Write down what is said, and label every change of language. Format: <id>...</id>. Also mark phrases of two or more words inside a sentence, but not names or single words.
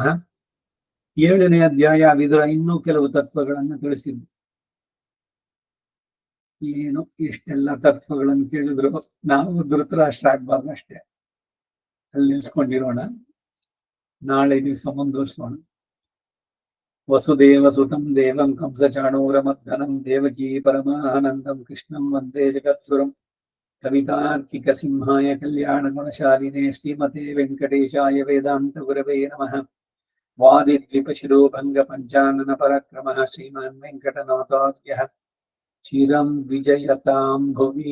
<kn>7ನೇ ಅಧ್ಯಾಯ ವಿದುರ ಇನ್ನೂ ಕೆಲವು ತತ್ವಗಳನ್ನು ತಿಳಿಸಿದ್ದು. ಏನು ಇಷ್ಟೆಲ್ಲ ತತ್ವಗಳನ್ನು ಕೇಳಿದ್ರು ನಾವು ಧೃತರಾಷ್ಟ್ರ ಆಗ್ಬಾರ್ದು ಅಷ್ಟೇ. ಅಲ್ಲಿ ನಿಲ್ಸ್ಕೊಂಡಿರೋಣ, ನಾಳೆ ದಿವಸ ಮುಂದುವರಿಸೋಣ.</kn> <sa>ವಸುದೇವ ಸುತಂ ದೇವಂ ಕಂಸ ಚಾಣೂರಮರ್ದನಂ ದೇವಕೀ ಪರಮಾನಂದಂ ಕೃಷ್ಣಂ ವಂದೇ ಜಗತ್ಸುರಂ. ಕವಿತಾರ್ಕಿಕ ಸಿಂಹಾಯ ಕಲ್ಯಾಣ ಗುಣಶಾಲಿನೇ ಶ್ರೀಮತೆ ವೆಂಕಟೇಶಾಯ ವೇದಾಂತ ಗುರವೇ ನಮಃ. ವಾದಿದ್ವಿಪಶಿರೋ ಭಂಗ ಪಂಚಾನನ ಪರಾಕ್ರಮಃ ಶ್ರೀಮಾನ್ ವೆಂಕಟನಾಥಾರ್ಯಃ ಚಿರಂ ವಿಜಯತಾಂ ಭುವಿ.</sa>